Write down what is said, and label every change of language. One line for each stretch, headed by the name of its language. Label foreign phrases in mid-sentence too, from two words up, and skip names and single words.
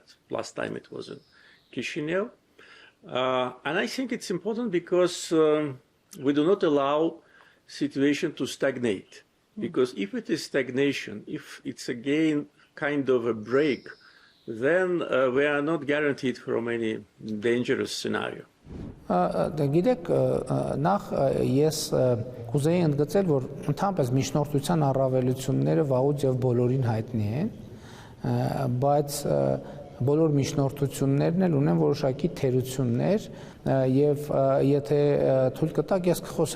English: Last time it was in Chisinau. And I think it's important because we do not allow situation to stagnate. Because if it is stagnation, if it's again kind of a break, then we are not guaranteed from any dangerous scenario.
Armenian: Գիտեք, նախ ես կուզեի ընդգծել, որ ընդհանրապես միջնորդության առավելությունները վաղուց եւ բոլորին հայտնի են, բայց բոլոր միջնորդություններն էլ ունեն որոշակի թերություններ եւ եթե թույլ կտակ ես կխոսեմ